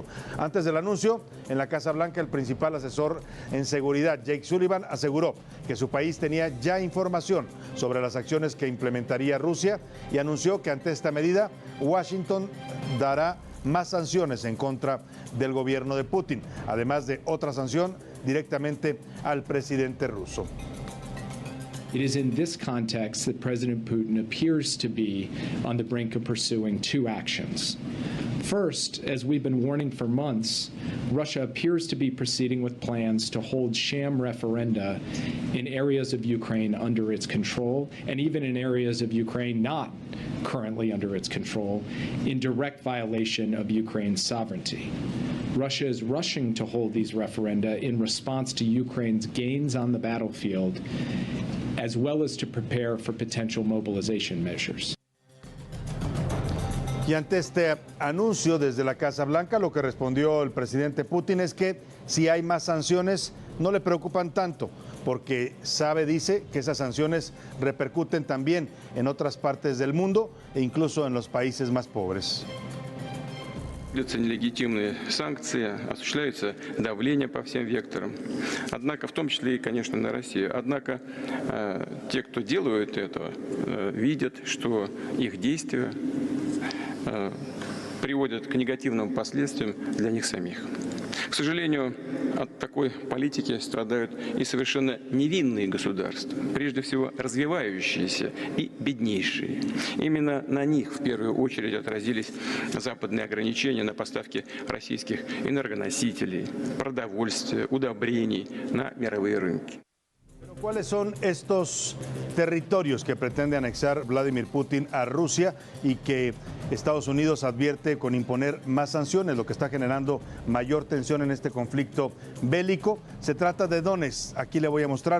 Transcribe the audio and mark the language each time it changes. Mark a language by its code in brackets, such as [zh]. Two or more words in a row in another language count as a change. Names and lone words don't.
[es] Antes del anuncio, en la Casa Blanca, el principal asesor en seguridad, Jake Sullivan, aseguró que su país tenía ya información sobre las acciones que implementaría Rusia y anunció que ante esta medida, Washington dará más sanciones en contra del gobierno de Putin, además de otra sanción directamente al presidente ruso. [en] It is in this context that President Putin appears to be on the brink of pursuing 2 actions. First, as we've been warning for months, Russia appears to be proceeding with plans to hold sham referenda in areas of Ukraine under its control, and even in areas of Ukraine not currently under its control, in direct violation of Ukraine's sovereignty. Russia is rushing to hold these referenda in response to Ukraine's gains on the battlefield, as well as to prepare for potential mobilization measures. [es] Y ante este anuncio desde la Casa Blanca, lo que respondió el presidente Putin es que si hay más sanciones no le preocupan tanto, porque dice que esas sanciones repercuten también en otras partes del mundo e incluso en los países más pobres. [ru] Нелегитимные санкции, осуществляется давление по всем векторам, однако в том числе и, конечно, на Россию. Однако те, кто делают это, видят, что их действия приводят к негативным последствиям для них самих. К сожалению, от такой политики страдают и совершенно невинные государства, прежде всего развивающиеся и беднейшие. Именно на них в первую очередь отразились западные ограничения на поставки российских энергоносителей, продовольствия, удобрений на мировые рынки. [es] ¿Cuáles son estos territorios que pretende anexar Vladimir Putin a Rusia y que Estados Unidos advierte con imponer más sanciones, lo que está generando mayor tensión en este conflicto bélico? Se trata de Donetsk. Aquí le voy a mostrar.